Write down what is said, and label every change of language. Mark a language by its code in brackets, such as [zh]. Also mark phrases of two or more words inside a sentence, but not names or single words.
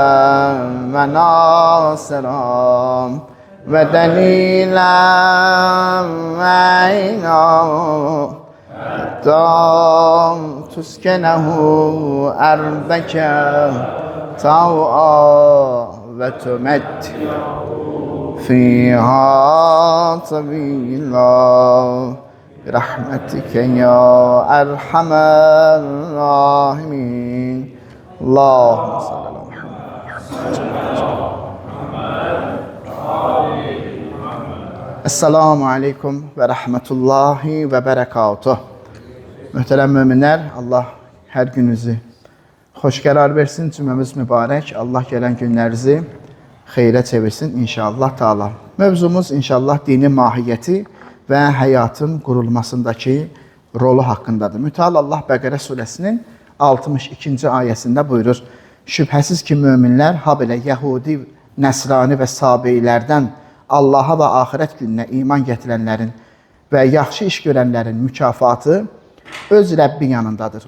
[ar] وناصرا ودليلا معينا حتى تسكنه أرضك طوعا وتمتعه فيها طويلا برحمتك يا أرحم الراحمين. اللهم صل على محمد. السلام عليكم ورحمة الله وبركاته. [az] Muhterem müminler, Allah her gününüzü hoş qərar versin, cümləmiz mübarək. Allah gələn günlərinizi xeyrə çevirsin inşallah Teala. Mövzumuz inşallah dinin mahiyyəti və həyatın qurulmasındakı rolu haqqındadır. Müteal Allah Bəqərə surəsinin 62-ci ayəsində buyurur: şübhəsiz ki, möminlər, ha belə Yəhudi, Nəsrani və Sabeylərdən Allaha və axirət gününə iman gətirənlərin və yaxşı iş görənlərin mükafatı öz Rəbbi yanındadır.